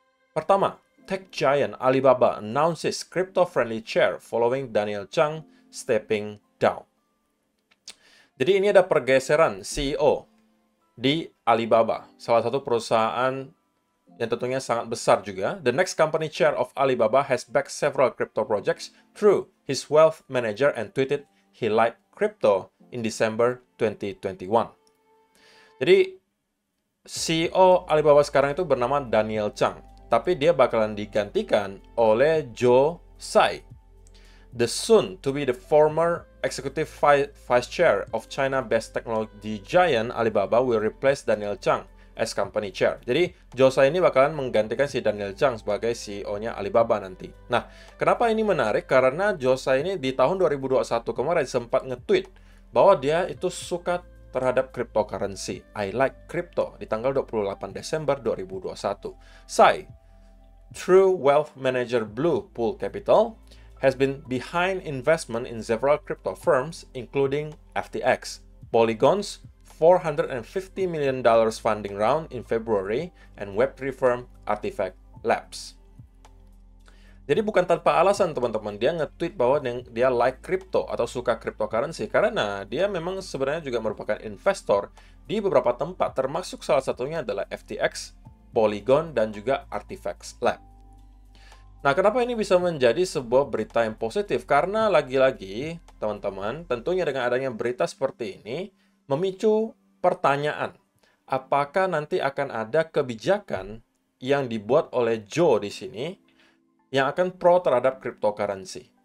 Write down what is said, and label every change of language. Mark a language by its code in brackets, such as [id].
[id] Pertama, [en] tech giant Alibaba announces crypto-friendly chair following Daniel Zhang stepping down. [id] Jadi ini ada pergeseran CEO di Alibaba, salah satu perusahaan yang tentunya sangat besar juga. [en] The next company chair of Alibaba has backed several crypto projects through his wealth manager and tweeted he liked crypto in December 2021. [id] Jadi, CEO Alibaba sekarang itu bernama Daniel Zhang, tapi dia bakalan digantikan oleh Joe Tsai. [en] The soon to be the former executive vice chair of China-based technology giant Alibaba will replace Daniel Zhang as company chair. [id] Jadi, Joe Tsai ini bakalan menggantikan si Daniel Zhang sebagai CEO-nya Alibaba nanti. Nah, kenapa ini menarik? Karena Joe Tsai ini di tahun 2021 kemarin sempat nge-tweet bahwa dia itu suka terhadap cryptocurrency. [en] I like crypto [id] di tanggal 28 Desember 2021. [en] Tsai, True Wealth Manager Blue Pool Capital, has been behind investment in several crypto firms, including FTX, Polygon's $450 million funding round in February, and Web3 firm Artifact Labs. [id] Jadi bukan tanpa alasan, teman-teman, dia nge-tweet bahwa dia like crypto atau suka cryptocurrency, karena dia memang sebenarnya juga merupakan investor di beberapa tempat, termasuk salah satunya adalah FTX, Polygon, dan juga Artifact Lab. Nah, kenapa ini bisa menjadi sebuah berita yang positif? Karena lagi-lagi, teman-teman, tentunya dengan adanya berita seperti ini, memicu pertanyaan, apakah nanti akan ada kebijakan yang dibuat oleh Joe di sini yang akan pro terhadap cryptocurrency.